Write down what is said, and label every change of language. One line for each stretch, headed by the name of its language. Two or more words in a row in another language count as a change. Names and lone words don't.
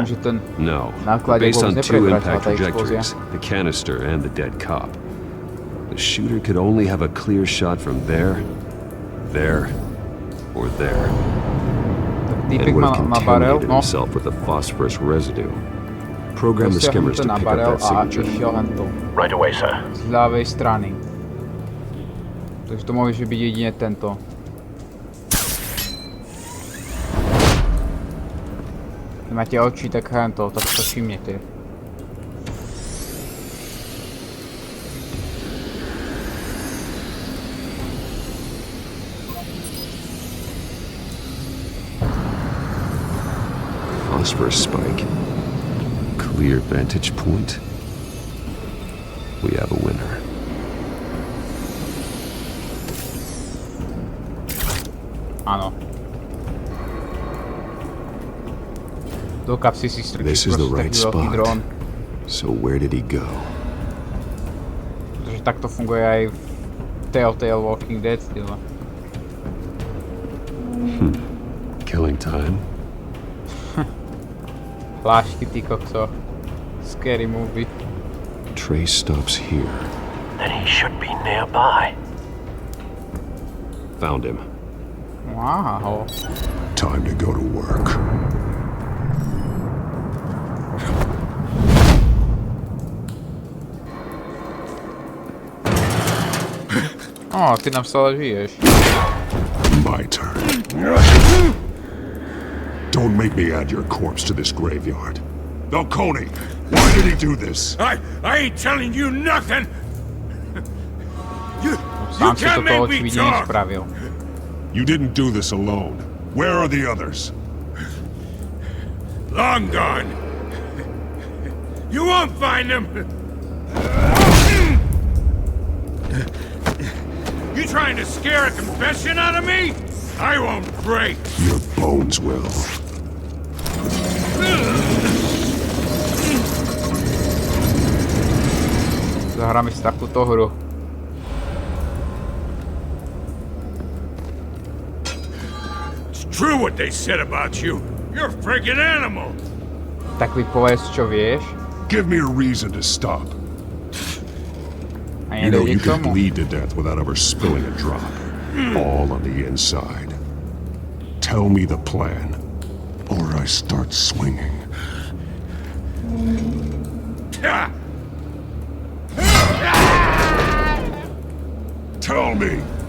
English: No, but based on two impact trajectories, the canister and the dead cop. The shooter could only have a clear shot from there, or there. And would have contaminated himself with the phosphorus residue. Program the skimmers to pick up that signature. Right away, sir.
Slovak: Z ľavej strany. Takže to môže byť jedine tento. Keď máte oči, tak hento, tak to všimnete.
English: Phosphorus spike. Clear vantage point. We have a winner.
Slovak: Áno. Do kapsy si strčí
English: This is the
Slovak: proste
English: right
Slovak: taký veľký
English: spot.
Slovak: dron.
English: So where did he go?
Slovak: Pretože takto funguje aj v Telltale Walking Dead style.
English: Killing time?
Slovak: Plášky, ty kokso.
English: Scary movie. Trace stops here. Then he should be nearby. Found him. Wow. Time to go to work.
Slovak: O, ty nám stále žiješ.
English: My turn. Don't make me add your corpse to this graveyard. Falcone, why did he do this? I ain't telling you nothing. You
Slovak: Sám si
English: can't
Slovak: toto
English: make me
Slovak: očividne
English: talk.
Slovak: nespravil.
English: You didn't do this alone. Where are the others? Long gone. You won't find them. You trying to scare a confession out of me? I won't break. Your bones will.
Slovak: Zahráme si takúto hru.
English: It's true what they said about you. You're a freaking animal.
Slovak: Tak mi povedz, čo vieš.
English: Give me a reason to stop. A You know
Slovak: nedojde
English: you
Slovak: k
English: can
Slovak: tomu.
English: bleed to death without ever spilling a drop. All on the inside. Tell me the plan, or I start swinging. Tell me!